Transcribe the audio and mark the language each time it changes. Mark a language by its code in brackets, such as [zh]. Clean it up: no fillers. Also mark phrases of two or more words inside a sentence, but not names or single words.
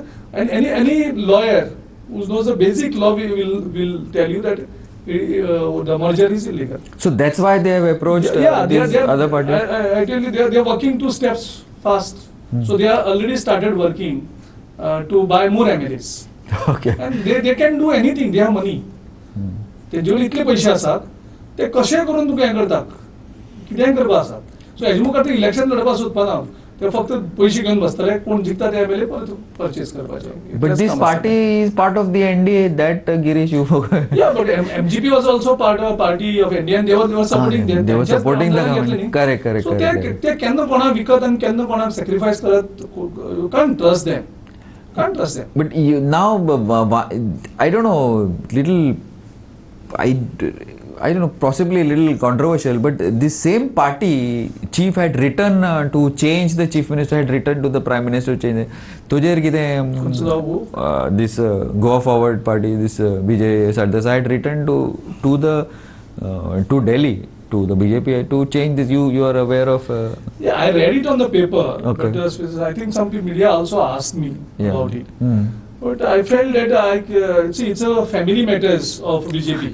[en] And any lawyer who knows the basic law will tell you that the merger is illegal. So that's why they have approached these other parties? I tell you, they are working 2 steps fast. So they are already started working to buy more MLAs. Okay. And they can do anything. They have money. [kok] तेंचे कडेन इतले पयशे आसात, ते कशें करून तुका हें करतात, कितेंय करपा आसात. सो हेजे मुखार ते इलेक्शन लडपा सोदपा ना. ते फक्त पयशे घेवन बसतले, कोण जिखता ते MLA परचेस करपाचे. [en] But this party is part of the NDA, that Girish you forgot. Yeah, but MGP was also party of NDA, and they were supporting them. They were supporting the government. Correct. So they [kok] केन्ना कोणाक विकत आनी केन्ना कोणाक सॅक्रिफायस करत, [en] you can't trust them. But now, I don't know, I don't know, possibly a little controversial, but this same party chief had written to change, the chief minister had written to the prime minister to change. [kok] तुझेर कितें [en] this Goa Forward party, this BJ Sardesai had written to Delhi, to the BJP to change this. You are aware of? Yeah, I read it on the paper. Okay. But I think some media also asked me about it. But I felt that it's a family matters of BJP.